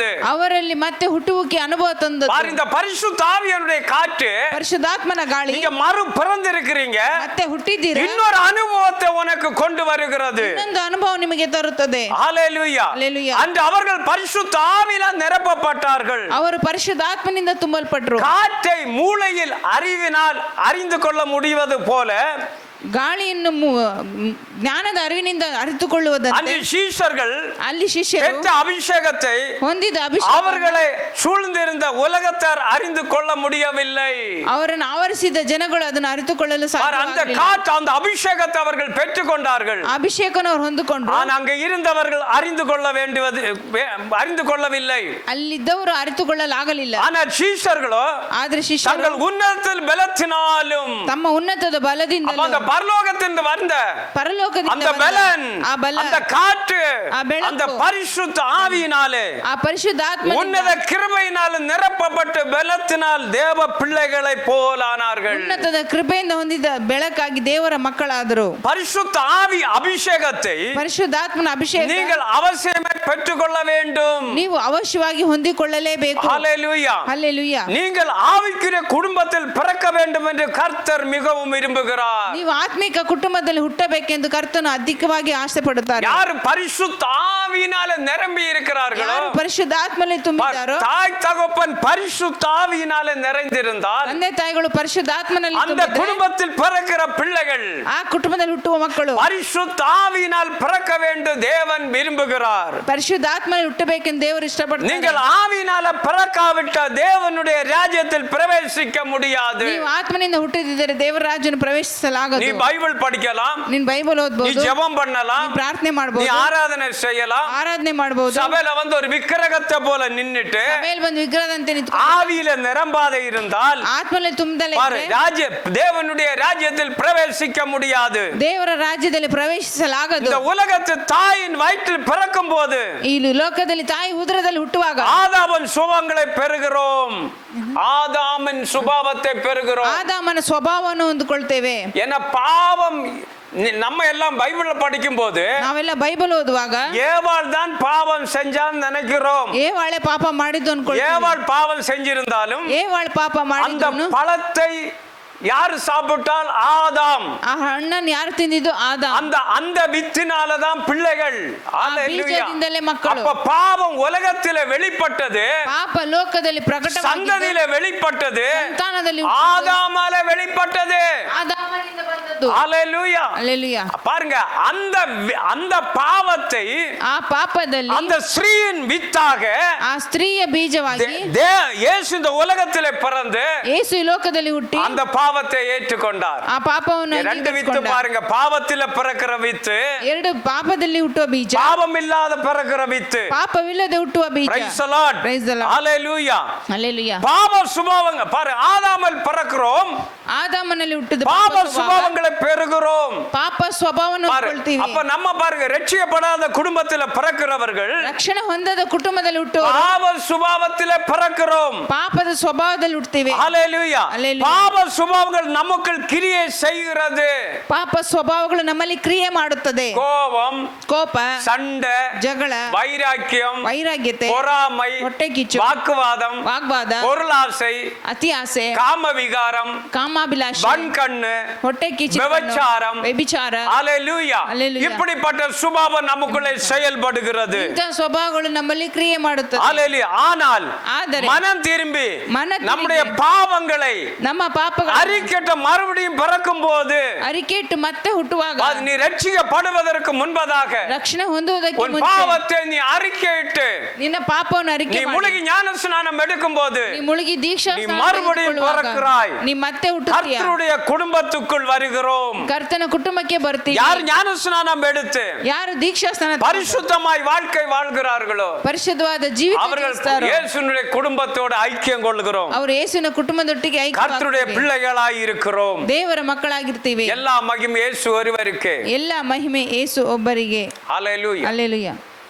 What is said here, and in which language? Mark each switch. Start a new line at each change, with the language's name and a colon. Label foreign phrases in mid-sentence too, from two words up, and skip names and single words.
Kannada: ಅವರಲ್ಲಿ ಮತ್ತೆ ಹುಟ್ಟುವಿಕೆ ಅನುಭವ ತಂದದ್ದು.
Tamil: பாரு, இந்த பரிசுத்த ஆவியானுடைய காற்று,
Kannada: ಪರಿಶುದ್ಧಾತ್ಮನ ಗಾಳಿ,
Tamil: நீங்க மறு பிறந்திருக்கிறீங்க,
Kannada: ಮತ್ತೆ ಹುಟ್ಟಿದ್ದೀರಾ,
Tamil: இன்னொரு அனுபவத்தை உனக்கு கொண்டு வருகிறது.
Kannada: ಇನ್ನೊಂದು ಅನುಭವ ನಿಮಗೆ ತರುತ್ತದೆ.
Tamil: ஹல்லேலூயா. ஹல்லேலூயா. அன்று அவர்கள் பரிசுத்த ஆவியால் நிரப்பப்பட்டார்கள்.
Kannada: ಅವರು ಪರಿಶುದ್ಧಾತ್ಮನಿಂದ ತುಂಬಲ್ಪಟ್ಟರು.
Tamil: காற்றை மூளையில் அறிவினால் அறிந்து கொள்ள முடிவது போல
Kannada: ಗಾಳಿಯನ್ನು ಜ್ಞಾನದ ಅರಿವಿನಿಂದ ಅರಿತುಕೊಳ್ಳುವುದಂತೆ
Tamil: சீஷர்கள்
Kannada: ಅಲ್ಲಿ ಶಿಷ್ಯರು
Tamil: பெற்ற அபிஷேகத்தை
Kannada: ಹೊಂದಿದ ಅಭಿಷೇಕ
Tamil: அவர்களை சூழ்ந்திருந்த உலகத்தார் அறிந்து கொள்ள முடியவில்லை.
Kannada: ಅವರನ್ನು ಆವರಿಸಿದ ಜನಗಳು ಅದನ್ನು ಅರಿತುಕೊಳ್ಳಲು
Tamil: அந்த
Kannada: ಸಾಧ್ಯವಾಗಲಿಲ್ಲ.
Tamil: காற்று, அந்த அபிஷேகத்தை அவர்கள் பெற்றுக் கொண்டார்கள்.
Kannada: ಅಭಿಷೇಕವನ್ನು ಅವರು ಹೊಂದಿಕೊಂಡ್ರು.
Tamil: ஆனால் அங்கே இருந்தவர்கள் அறிந்து கொள்ளவில்லை.
Kannada: ಅಲ್ಲಿದ್ದವರು ಅರಿತುಕೊಳ್ಳಲಾಗಲಿಲ್ಲ.
Tamil: ஆனால் சீஷர்களோ
Kannada: ಆದ್ರೆ ಶಿಷ್ಯರು
Tamil: தங்கள் உன்னதத்தில் பலத்தினாலும்,
Kannada: ತಮ್ಮ ಉನ್ನತದ ಬಲದಿಂದ,
Tamil: அந்த பரலோகத்திலிருந்து வந்த
Kannada: ಪರಲೋಕದಿಂದ
Tamil: அந்த பலன்,
Kannada: ಆ ಬಲ,
Tamil: அந்த காற்று,
Kannada: ಆ ಬೆಳಕು,
Tamil: அந்த பரிசுத்த ஆவியினாலே,
Kannada: ಆ ಪರಿಶುದ್ಧಾತ್ಮ
Tamil: உன்னத கிருபையினால் நிரப்பப்பட்ட பலத்தினால் தேவ பிள்ளைகளை போலானார்கள்.
Kannada: ಉನ್ನತದ ಕೃಪೆಯಿಂದ ಹೊಂದಿದ ಬೆಳಕಾಗಿ ದೇವರ ಮಕ್ಕಳಾದರು.
Tamil: பரிசுத்த ஆவி அபிஷேகத்தை
Kannada: ಪರಿಶುದ್ಧಾತ್ಮನ ಅಭಿಷೇಕ
Tamil: நீங்கள் அவசியமே பெற்றுக்கொள்ள வேண்டும்.
Kannada: ನೀವು ಅವಶ್ಯವಾಗಿ ಹೊಂದಿಕೊಳ್ಳಲೇಬೇಕು.
Tamil: ஹல்லேலூயா.
Kannada: ಹಲ್ಲೆಲೂಯಾ.
Tamil: நீங்கள் ஆவிக்குரிய குடும்பத்தில் பிறக்க வேண்டும் என்று கர்த்தர் மிகவும் விரும்புகிறார்.
Kannada: ನೀವು ಆತ್ಮಿಕ ಕುಟುಂಬದಲ್ಲಿ ಹುಟ್ಟಬೇಕೆಂದು ಕರ್ತನು ಅಧಿಕವಾಗಿ ಆಸೆ ಪಡುತ್ತಾರೆ.
Tamil: யார் பரிசுத்த ஆவியினால நிரம்பி இருக்கிறார்களோ,
Kannada: ಯಾರು ಪರಿಶುದ್ಧಾತ್ಮನಲ್ಲಿ ತುಂಬಿದ್ದಾರೋ,
Tamil: தாய் தகப்பன் பரிசுத்த ஆவியினால நிறைந்திருந்தால்
Kannada: ತಂದೆ ತಾಯಿಗಳು ಪರಿಶುದ್ಧಾತ್ಮನಲ್ಲಿ
Tamil: அந்த
Kannada: ತುಂಬಿದ್ರೆ,
Tamil: குடும்பத்தில் பிறக்கிற பிள்ளைகள்
Kannada: ಆ ಕುಟುಂಬದಲ್ಲಿ ಹುಟ್ಟುವ ಮಕ್ಕಳು
Tamil: பரிசுத்த ஆவியினால் பிறக்க வேண்டும் தேவன் விரும்புகிறார்.
Kannada: ಪರಿಶುದ್ಧಾತ್ಮನಲ್ಲಿ ಹುಟ್ಟಬೇಕೆಂದು ದೇವರು ಇಷ್ಟಪಡ್ತಾರೆ.
Tamil: நீங்கள் ஆவியினால பிறக்காவிட்ட தேவனுடைய ராஜ்யத்தில் பிரவேசிக்க முடியாது.
Kannada: ನೀವು ಆತ್ಮನಿಂದ ಹುಟ್ಟಿದಿದ್ದರೆ ದೇವರ ರಾಜ್ಯವನ್ನು
Tamil: நீ
Kannada: ಪ್ರವೇಶಿಸಲಾಗದು.
Tamil: பைபிள் படிக்கலாம்,
Kannada: ನೀನ್ ಬೈಬಲ್
Tamil: நீ
Kannada: ಓದಬಹುದು,
Tamil: ஜெபம் பண்ணலாம்,
Kannada: ಪ್ರಾರ್ಥನೆ
Tamil: நீ
Kannada: ಮಾಡಬಹುದು,
Tamil: ஆராதனை செய்யலாம்.
Kannada: ಆರಾಧನೆ ಮಾಡಬಹುದು.
Tamil: சபையில வந்து ஒரு விக்கிரகத்தை போல நின்னுட்டு
Kannada: ಸಭೆಯಲ್ಲಿ ಬಂದು ವಿಗ್ರಹದಂತೆ ನಿಂತು
Tamil: ஆவியில நிரம்பாத இருந்தால்
Kannada: ಆತ್ಮನಲ್ಲಿ ತುಂಬದಲೇ
Tamil: பாரு, தேவனுடைய ராஜ்யத்தில் பிரவேசிக்க முடியாது.
Kannada: ದೇವರ ರಾಜ್ಯದಲ್ಲಿ ಪ್ರವೇಶಿಸಲಾಗದು.
Tamil: இந்த உலகத்து தாயின் வயிற்றில் பிறக்கும் போது
Kannada: ಈ ಲೋಕದಲ್ಲಿ ತಾಯಿ ಉದರದಲ್ಲಿ ಹುಟ್ಟುವಾಗ
Tamil: ஆதாமின் சுபாவங்களை பெறுகிறோம். ஆதாமின் சுபாவத்தை பெறுகிறோம்.
Kannada: ಆದಾಮನ ಸ್ವಭಾವವನ್ನು ಹೊಂದಿಕೊಳ್ತೇವೆ.
Tamil: என்ன பாவம், நம்ம எல்லாம் பைபிள்ல படிக்கும் போது
Kannada: ನಾವೆಲ್ಲ ಬೈಬಲ್ ಓದುವಾಗ
Tamil: ஏவாள் தான் பாவம் செஞ்சான்னு நினைக்கிறோம்.
Kannada: ಏವಾಳೆ ಪಾಪ ಮಾಡಿದ್ದು ಅನ್ಕೊಳ್ತೀವಿ.
Tamil: ஏவாள் பாவம் செஞ்சிருந்தாலும்
Kannada: ಏವಾಳೆ ಪಾಪ
Tamil: அந்த
Kannada: ಮಾಡಿದ್ದನು
Tamil: பழத்தை யாரு சாப்பிட்டால் ஆதாம்.
Kannada: ಆ ಹಣ್ಣನ್ನು ಯಾರು ತಿಂದಿದ್ದು? ಆದಾಮ್.
Tamil: அந்த வித்தினாலதான் பிள்ளைகள். அல்லேலூயா.
Kannada: ಬೀಜದಿಂದಲೇ ಮಕ್ಕಳು.
Tamil: அப்ப பாவம் உலகத்திலே வெளிப்பட்டது,
Kannada: ಪಾಪ ಲೋಕದಲ್ಲಿ ಪ್ರಕಟವಾಗಿದೆ,
Tamil: சந்ததியிலே வெளிப்பட்டது,
Kannada: ಸಂತಾನದಲ್ಲಿ
Tamil: ஆதாமால வெளிப்பட்டது.
Kannada: ಆದಾಮನಿಂದ ಬಂದದ್ದು.
Tamil: அல்லேலூயா.
Kannada: ಹಲ್ಲೆಲೂಯಾ.
Tamil: பாருங்க, அந்த பாவத்தை
Kannada: ಆ ಪಾಪದಲ್ಲಿ
Tamil: அந்த ஸ்ரீயின் வித்தாக
Kannada: ಆ ಸ್ತ್ರೀಯ ಬೀಜವಾಗಿ
Tamil: இயேசு இந்த உலகத்திலே பிறந்து
Kannada: ಯೇಸು ಈ ಲೋಕದಲ್ಲಿ ಹುಟ್ಟಿ
Tamil: அந்த பாவத்தை ஏற்றுக்கொண்டார்.
Kannada: ಆ ಪಾಪವನ್ನು
Tamil: ரெண்டு வித்து
Kannada: ಅಂಗೀಕರಿಸಿಕೊಂಡ.
Tamil: பாருங்க, பாவத்தில பிறக்கிற வித்து,
Kannada: ಎರಡು ಪಾಪದಲ್ಲಿ ಹುಟ್ಟುವ ಬೀಜ,
Tamil: பாவம் இல்லாத பிறக்கிற வித்து.
Kannada: ಪಾಪವಿಲ್ಲದೆ ಹುಟ್ಟುವ ಬೀಜ.
English: Praise the Lord. Praise the Lord. Hallelujah.
Kannada: ಹಲ್ಲೆಲೂಯಾ.
Tamil: பாவ சுபாவங்க பாரு, ஆதாமில் பிறக்கிறோம்,
Kannada: ಆದಾಮನಲ್ಲಿ ಹುಟ್ಟಿದ
Tamil: பாவ சுபாவங்களை பெறுகிறோம்.
Kannada: ಪಾಪ ಸ್ವಭಾವವನ್ನು
Tamil: பாரு,
Kannada: ಹೊಂದಿಕೊಳ್ತೀವಿ.
Tamil: அப்ப நம்ம பாருங்க, ரட்சிக்கப்படாத குடும்பத்தில பிறக்கிறவர்கள்
Kannada: ರಕ್ಷಣೆ ಹೊಂದದ ಕುಟುಂಬದಲ್ಲಿ ಹುಟ್ಟುವ
Tamil: பாவ சுபாவத்தில பிறக்கிறோம்.
Kannada: ಪಾಪದ ಸ್ವಭಾವದಲ್ಲಿ ಹುಟ್ಟುತ್ತೀವಿ.
English: ஹalleluya. Hallelujah.
Tamil: பாவ சுபாவங்கள் நமக்குள் கிரியை செய்கிறது.
Kannada: ಪಾಪ ಸ್ವಭಾವಗಳು ನಮ್ಮಲ್ಲಿ ಕ್ರಿಯೆ ಮಾಡುತ್ತದೆ.
Tamil: கோபம்,
Kannada: ಕೋಪ,
Tamil: சண்டை,
Kannada: ಜಗಳ,
Tamil: வைராக்கியம்,
Kannada: ವೈರಾಗ್ಯತೆ,
Tamil: பொறாமை,
Kannada: ಹೊಟ್ಟೆ ಕಿಚ್ಚು,
Tamil: வாக்குவாதம்,
Kannada: ವಾಗ್ವಾದ,
Tamil: பொருளாசை,
Kannada: ಅತಿ ಆಸೆ,
Tamil: காம விகாரம்,
Kannada: ಕಾಮಾಭಿಲಾಷೆ,
Tamil: வன்கண்ணு,
Kannada: ಹೊಟ್ಟೆ ಕಿಚ್ಚು,
Tamil: விபச்சாரம்,
Kannada: ವ್ಯಭಿಚಾರ.
English: ஹalleluya. Hallelujah.
Tamil: இப்படிப்பட்ட சுபாவம் நமக்குள்ளே செயல்படுகிறது.
Kannada: ಇಂತಹ ಸ್ವಭಾವಗಳು ನಮ್ಮಲ್ಲಿ ಕ್ರಿಯೆ ಮಾಡುತ್ತದೆ.
Tamil: ஹalleluya. ஆனால்
Kannada: ಆದರೆ
Tamil: மனம் திரும்பி மன திரும்பி நம்முடைய பாவங்களை
Kannada: ನಮ್ಮ ಪಾಪಗಳು
Tamil: அறிக்கட்ட மறுபடியும் பிறக்கும் போது,
Kannada: ಅರಿಕೆಟ್ಟು ಮತ್ತೆ ಹುಟ್ಟುವಾಗ,
Tamil: அது நீ ரட்சிக்கப்படுவதற்கு முன்பதாக
Kannada: ರಕ್ಷಣೆ ಹೊಂದುವುದಕ್ಕೆ
Tamil: உன்
Kannada: ಮುಂಚೆ
Tamil: பாவத்தை நீ அறிக்கையிட்டு
Kannada: ನಿನ್ನ ಪಾಪವನ್ನು
Tamil: நீ
Kannada: ಅರಿಕೆ ಮಾಡಿ,
Tamil: முழுகி ஞான ஸ்நானம் எடுக்கும் போது
Kannada: ನೀ ಮುಳುಗಿ ದೀಕ್ಷಾ
Tamil: நீ
Kannada: ಸ್ನಾನ
Tamil: மறுபடியும்
Kannada: ತೆಗೆದುಕೊಳ್ಳುವಾಗ
Tamil: பிறக்கிறாய்.
Kannada: ನೀ ಮತ್ತೆ ಹುಟ್ಟುತ್ತೀಯ.
Tamil: கர்த்தருடைய குடும்பத்துக்குள் வருகிறோம்.
Kannada: ಕರ್ತನ ಕುಟುಂಬಕ್ಕೆ ಬರ್ತೀವಿ.
Tamil: யார் ஞான ஸ்நானம் எடுத்து
Kannada: ಯಾರು ದೀಕ್ಷಾ ಸ್ನಾನ
Tamil: பரிசுத்தமாய் வாழ்க்கை வாழ்கிறார்களோ
Kannada: ಪರಿಶುದ್ಧವಾದ ಜೀವಿತ
Tamil: அவர்கள்
Kannada: ಜೀವಿಸ್ತಾರೋ,
Tamil: இயேசுவினுடைய குடும்பத்தோடு ஐக்கியம் கொள்கிறோம்.
Kannada: ಅವರು ಯೇಸುವಿನ ಕುಟುಂಬದೊಟ್ಟಿಗೆ
Tamil: கர்த்தருடைய
Kannada: ಐಕ್ಯವಾಗ್ತೀವಿ.
Tamil: பிள்ளைகளாய் இருக்கிறோம்.
Kannada: ದೇವರ ಮಕ್ಕಳಾಗಿರ್ತೀವಿ.
Tamil: எல்லா மகிமை இயேசு ஒருவருக்கு.
Kannada: ಎಲ್ಲ ಮಹಿಮೆ ಯೇಸು ಒಬ್ಬರಿಗೆ.
English: ஹalleluya.
Kannada: ಹಲ್ಲೆಲೂಯಾ.